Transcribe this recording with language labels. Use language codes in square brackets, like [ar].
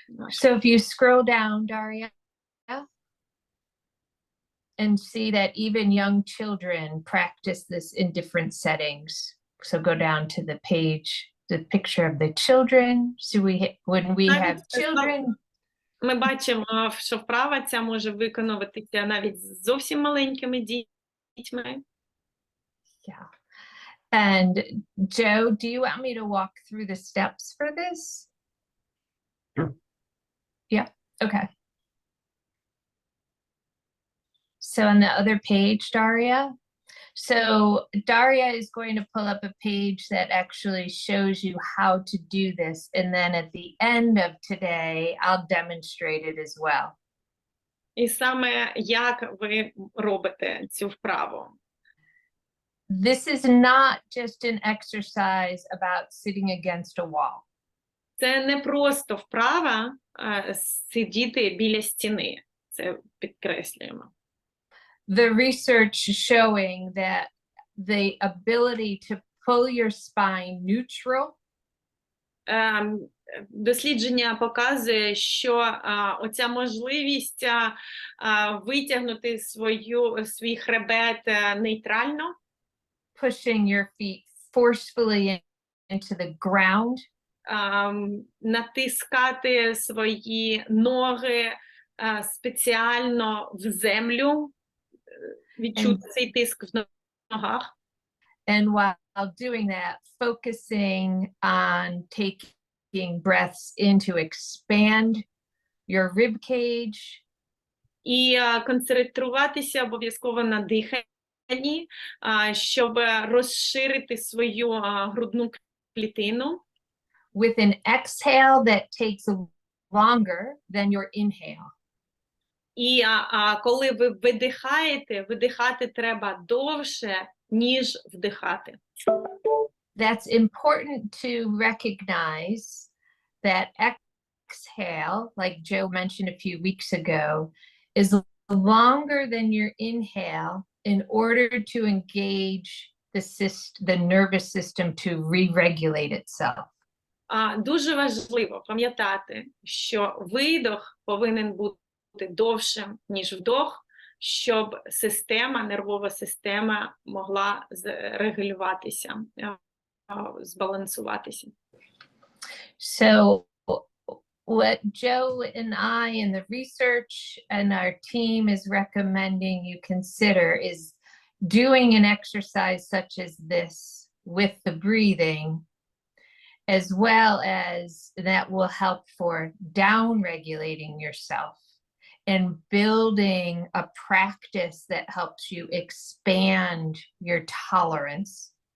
[en] So if you scroll down, Daria, and see that even young children practice this in different settings. So go down to the page, the picture of the children. So when we have children. [uk] Ми бачимо, що вправа ця може виконуватися навіть з зовсім маленькими дітьми. [en] Yeah. And Joe, do you want me to walk through the steps for this? Sure. Yeah, okay. So on the other page, Daria. So Daria is going to pull up a page that actually shows you how to do this. And then at the end of today, I'll demonstrate it as well. [uk] І саме як ви робите цю вправу. [en] This is not just an exercise about sitting against a wall. [uk] Це не просто вправа сидіти біля стіни. Це підкреслюємо. [en] The research showing that the ability to pull your spine neutral. [uk] Дослідження показує, що оця можливість витягнути свій хребет нейтрально. [en] Pushing your feet forcefully into the ground. [uk] Натискати свої ноги спеціально в землю. Відчути цей тиск в ногах. [en] And while doing that, focusing on taking breaths in to expand your rib cage. [uk] І концентруватися обов'язково на диханні, щоб розширити свою грудну клітину. [en] With an exhale that takes longer than your inhale. [uk] І коли ви видихаєте, видихати треба довше, ніж вдихати. [en] That's important to recognize that exhale, like Joe mentioned a few weeks ago, is longer than your inhale in order to engage the nervous system to re-regulate itself. [uk] Дуже важливо пам'ятати, що видох повинен бути довшим, ніж вдох, щоб нервова система могла регулюватися. збалансуватися. [en] So what Joe and I and the research and our team is recommending you consider is doing an exercise such as this with the breathing, as well as that will help for down regulating yourself and building a practice that helps you expand your tolerance.